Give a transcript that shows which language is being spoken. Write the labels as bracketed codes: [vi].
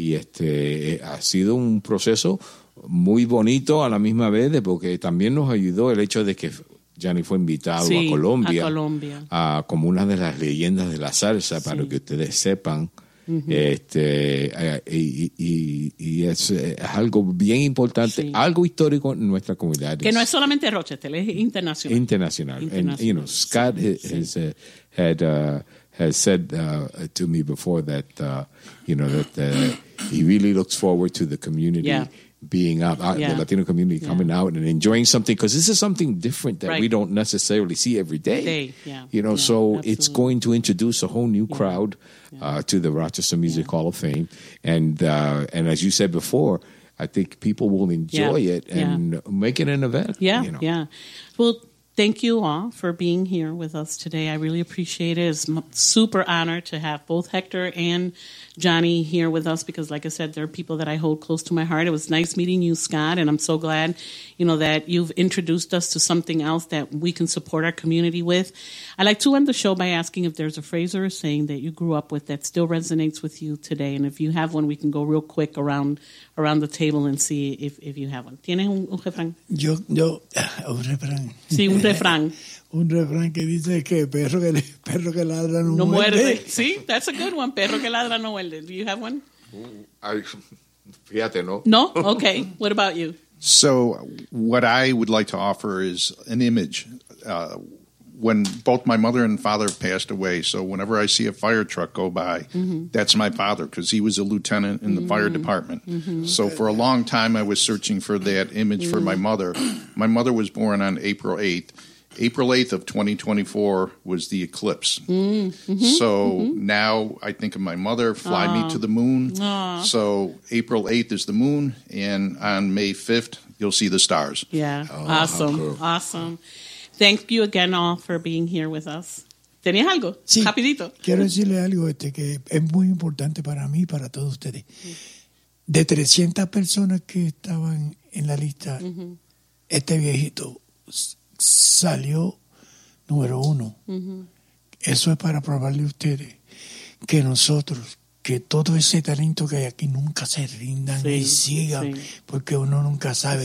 [es] Y ha sido un proceso muy bonito a la misma vez, porque también nos ayudó el hecho de que Gianni fue invitado, sí, a Colombia, como una de las leyendas de la salsa, sí, para que ustedes sepan. Uh-huh. Y es algo bien importante, sí, algo histórico en nuestra comunidad. Que no es solamente Rochester, es internacional. [en] And, Scott, sí, has said to me before that he really looks forward to the community, yeah, being up, the Latino community, yeah, coming out and enjoying something, because this is something different that, right, we don't necessarily see every day. Yeah. You know, yeah, so absolutely, it's going to introduce a whole new, yeah, crowd, yeah, to the Rochester Music, yeah, Hall of Fame. And as you said before, I think people will enjoy, yeah, it and, yeah, make it an event. Yeah, you know. Yeah. Well, thank you all for being here with us today. I really appreciate it. It's super honor to have both Hector and Johnny here with us, because like I said, they're people that I hold close to my heart. It was nice meeting you, Scott, and I'm so glad, you know, that you've introduced us to something else that we can support our community with. I'd like to end the show by asking if there's a phrase or a saying that you grew up with that still resonates with you today, and if you have one, we can go real quick around the table and see if you have one. [es] ¿Tienes un refrán? Yo, un refrán. Sí, un refrán. Un refrán que dice que perro que ladra no muerde. No muerde. Sí, [en] that's a good one. [es] Perro que ladra no muerde. [en] Do you have one? [es] Fíjate, no. [en] No? Okay. What about you? So what I would like to offer is an image. When both my mother and father passed away, so whenever I see a fire truck go by, mm-hmm, that's my father, because he was a lieutenant in the, mm-hmm, fire department. Mm-hmm. So for a long time, I was searching for that image, mm-hmm, for my mother. My mother was born on April 8th. April 8th of 2024 was the eclipse. Mm-hmm. So, mm-hmm, now I think of my mother, fly me to the moon. Aww. So April 8th is the moon, and on May 5th, you'll see the stars. Yeah, awesome. Thank you again all for being here with us. [es] ¿Tenías algo? Sí. Rapidito. Quiero decirle algo que es muy importante para mí y para todos ustedes. De 300 personas que estaban en la lista, mm-hmm, este viejito salió número uno. Uh-huh. Eso es para probarle a ustedes que nosotros, que todo ese talento que hay aquí nunca se rindan, sí, y sigan, sí, porque uno nunca sabe.